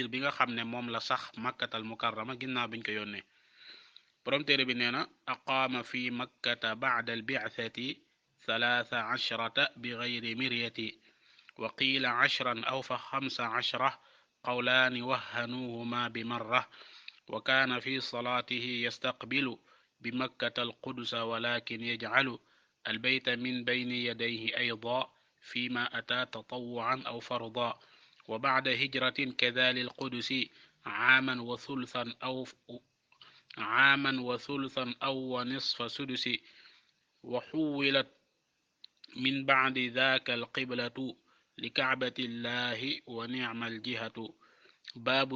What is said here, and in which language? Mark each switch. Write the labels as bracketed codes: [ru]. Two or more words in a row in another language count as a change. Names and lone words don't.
[wo] bi nga xam ne moom la sax [ar] مكة المكرمة [wo] ginnaaw biñ ko yónnee borom téere bi nee na [ar] أقام في مكة بعد البعثة 13 بغير مرية وقيل 10 أو فـ 15 قولان وهنوهما بمرة وكان في صلاته يستقبل بمكة القدس ولكن يجعل البيت من بين يديه أيضا فيما أتى تطوعا أو فرضا وبعد هجرة كذا للقدس عاما وثلثا أو ونصف سدس وحولت من بعد ذاك القبلة لكعبة الله ونعم الجهة باب